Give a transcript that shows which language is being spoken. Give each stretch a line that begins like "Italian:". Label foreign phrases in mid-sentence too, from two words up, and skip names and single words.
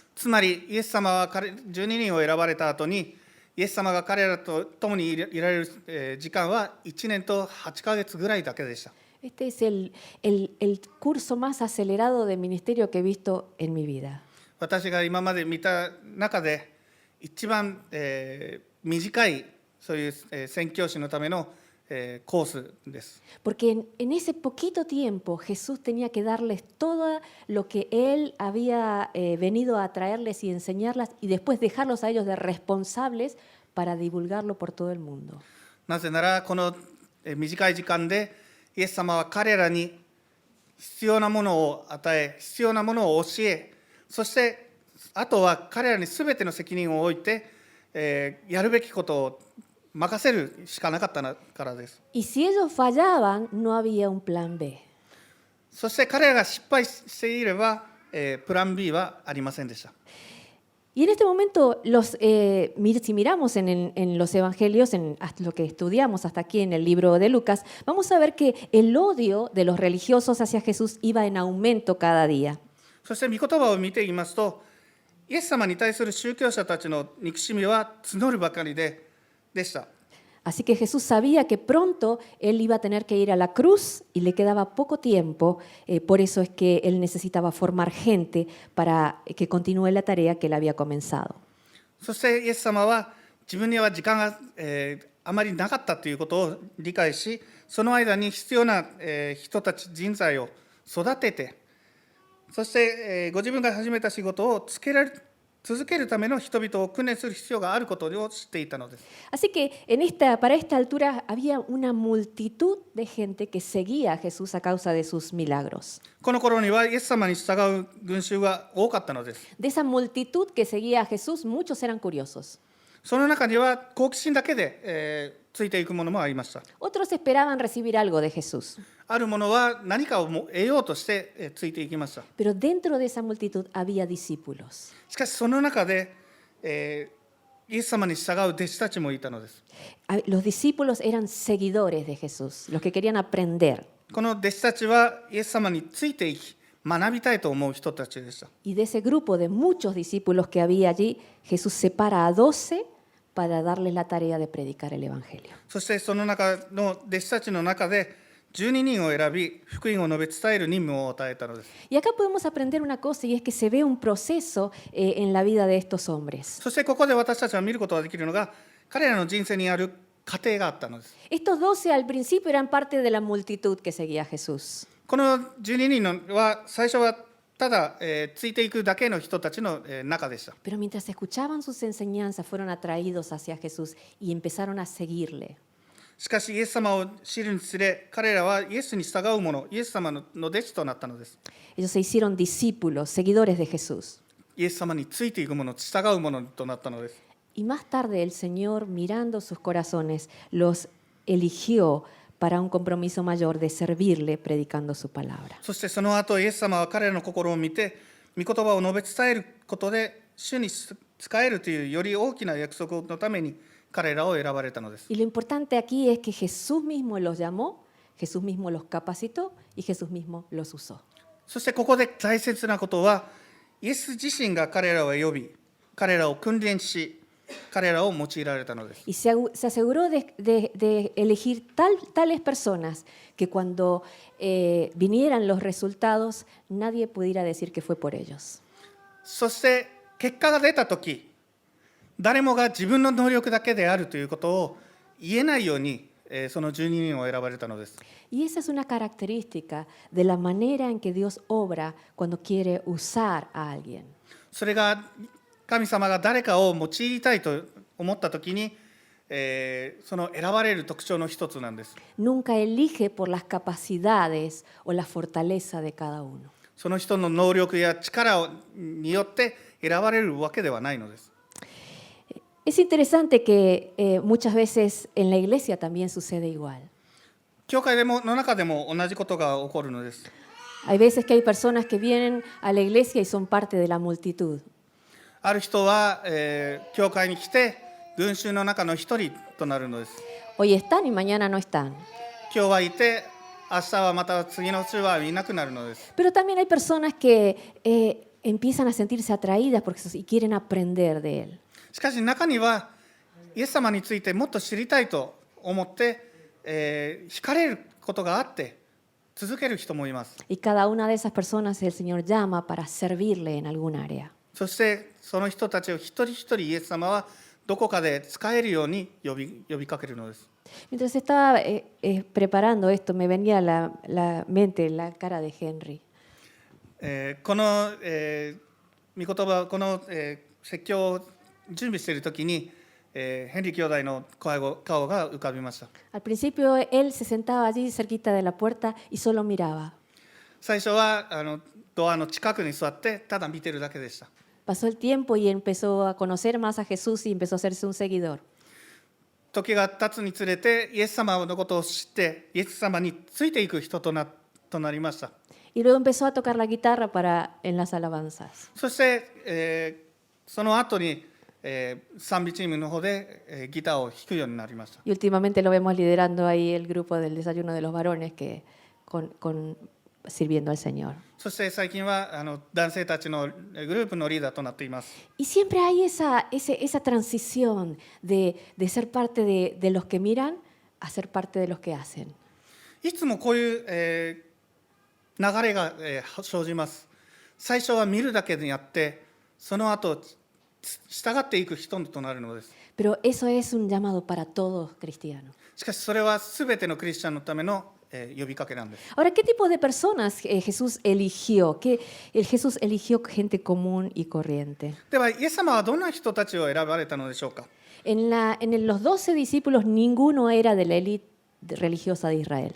Japanese: つまり、イエス様は12人を選ばれた後に、イエス様が彼らと共にいられる時間は1年と8ヶ月ぐらいだけでした。
Spanish: Este es el curso más acelerado de ministerio que he visto en mi vida.
Japanese: 私が今まで見た中で一番、短いそういう、宣教師のための、コースです。
Spanish: Porque en ese poquito tiempo Jesús tenía que darles todo lo que Él había venido a traerles y enseñarles y después dejarlos a ellos de responsables para divulgarlo por todo el mundo.
Japanese: なぜならこの短い時間でイエス様は彼らに必要なものを与え、必要なものを教え、そしてあとは彼らに全ての責任を置いて、やるべきことを任せるしかなかったからです。
Spanish: Y si ellos fallaban, no había un plan B.
Japanese: そして彼らが失敗していれば、プラン B はありませんでした。
Spanish: Y en este momento, si miramos en los evangelios, en lo que estudiamos hasta aquí en el libro de Lucas, vamos a ver que el odio de los religiosos hacia Jesús iba en aumento cada día.
Japanese: そして御言葉を見ていますと、イエス様に対する宗教者たちの憎しみは募るばかりでした。
Spanish: Así que Jesús sabía que pronto él iba a tener que ir a la cruz y le quedaba poco tiempo, por eso es que él necesitaba formar gente para que continúe la tarea que él había comenzado.
Japanese: そしてイエス様は自分には時間が、あまりなかったということを理解し、その間に必要な、人たち人材を育てて、そして、ご自分が始めた仕事を続けるための人々を訓練する必要があることを知っていたのです。
Spanish: Así que para esta altura había una multitud de gente que seguía a Jesús a causa de sus milagros.
Japanese: この頃にはイエス様に従う群衆が多かったのです。
Spanish: De esa multitud que seguía a Jesús, muchos eran curiosos.
Japanese: その中には好奇心だけで、ついていくものもありました。
Spanish: Otros esperaban recibir algo de Jesús.
Japanese: あるものは何かを得ようとして、ついていきました。
Spanish: Pero dentro de esa multitud había discípulos.
Japanese: しかしその中で、イエス様に従う弟子たちもいたのです。
Spanish: Los discípulos eran seguidores de Jesús, los que querían aprender.
Japanese: この弟子たちはイエス様についていき学びたいと思う人たちでした。
Spanish: Y de ese grupo de muchos discípulos que había allí, Jesús separa a 12 para darles la tarea de predicar el Evangelio.
Japanese: そしてその中の弟子たちの中で12人を選び、福音を述べ伝える任務を与えたのです。
Spanish: Y acá podemos aprender una cosa, y es que se ve un proceso en la vida de estos hombres.
Japanese: そしてここで私たちは見ることができるのが、彼らの人生にある過程があったのです。
Spanish: Estos 12 al principio eran parte de la multitud que seguía a Jesús.
Japanese: この12人は最初はただ、ついていくだけの人たちの、中でした。
Spanish: Pero mientras escuchaban sus enseñanzas, fueron atraídos hacia Jesús y empezaron a seguirle.
Japanese: しかしイエス様を知るにつれ、彼らはイエスに従う者、イエス様の弟子となったのです。
Spanish: Ellos se hicieron discípulos, seguidores de Jesús.
Japanese: イエス様についていく者、従う者となったのです。
Spanish: Y más tarde el Señor, mirando sus corazones, los eligió para un compromiso mayor de servirle predicando su palabra.
Japanese: そしてその後、イエス様は彼らの心を見て、御言葉を述べ伝えることで、主に仕えるというより大きな約束のために彼らを選ばれたのです。
Spanish: Y lo importante aquí es que Jesús mismo los llamó, Jesús mismo los capacitó y Jesús mismo los usó.
Japanese: そしてここで大切なことは、イエス自身が彼らを呼び、彼らを訓練し、彼らを用いられたのです。
Spanish: Y se aseguró de elegir tales personas que cuando vinieran los resultados, nadie pudiera decir que fue por ellos.
Japanese: そして結果が出たとき、誰もが自分の能力だけであるということを言えないように、その12人を選ばれたのです。
Spanish: Y esa es una característica de la manera en que Dios obra cuando quiere usar a alguien.
Japanese: それが神様が誰かを用いたいと思ったときに、その選ばれる特徴の一つなんです。
Spanish: Nunca elige por las capacidades o la fortaleza de cada uno.
Japanese: その人の能力や力によって選ばれるわけではないのです。
Spanish: Es interesante que muchas veces en la iglesia también sucede igual.
Japanese: 教会の中でも同じことが起こるのです。
Spanish: Hay veces que hay personas que vienen a la iglesia y son parte de la multitud.
Japanese: ある人は、教会に来て群衆の中の一人となるのです。
Spanish: Hoy están y mañana no están.
Japanese: 今日はいて、明日はまた次の週はいなくなるのです。
Spanish: Pero también hay personas que empiezan a sentirse atraídas por Jesús y quieren aprender de Él.
Japanese: しかし中にはイエス様についてもっと知りたいと思って、惹かれることがあって続ける人もいます。
Spanish: Y cada una de esas personas el Señor llama para servirle en algún área.
Japanese: そしてその人たちを一人一人イエス様はどこかで使えるように呼びかけるのです。
Spanish: Mientras estaba preparando esto, me venía a la mente la cara de Henry.
Japanese: この、御言葉この、説教を準備しているときに、ヘンリー兄弟の顔が浮かびました。
Spanish: Al principio él se sentaba allí cerquita de la puerta y solo miraba.
Japanese: 最初はドアの近くに座ってただ見てるだけでした。
Spanish: Pasó el tiempo y empezó a conocer más a Jesús y empezó a hacerse un seguidor.
Japanese: 時が経つにつれてイエス様のことを知ってイエス様についていく人となりました。
Spanish: Y luego empezó a tocar la guitarra en las alabanzas.
Japanese: そして、その後に、賛美チームの方で、ギターを弾くようになりました。
Spanish: Y últimamente lo vemos liderando ahí el grupo del desayuno de los varones sirviendo al Señor.
Japanese: そして最近は男性たちのグループのリーダーとなっています。
Spanish: Y siempre hay esa transición de ser parte de los que miran a ser parte de los que hacen.
Japanese: いつもこういう、流れが、生じます。最初は見るだけでやってその後従っていく人となるのです。
Spanish: Pero eso es un llamado para todos cristianos.
Japanese: しかしそれは全てのクリスチャンのための、 呼びかけなんです。
Spanish: Ahora, ¿qué tipo de personas Jesús eligió? Jesús eligió gente común y corriente.
Japanese: ではイエス様はどんな人たちを選ばれたのでしょうか。
Spanish: Los 12 discípulos, ninguno era de la élite religiosa de Israel.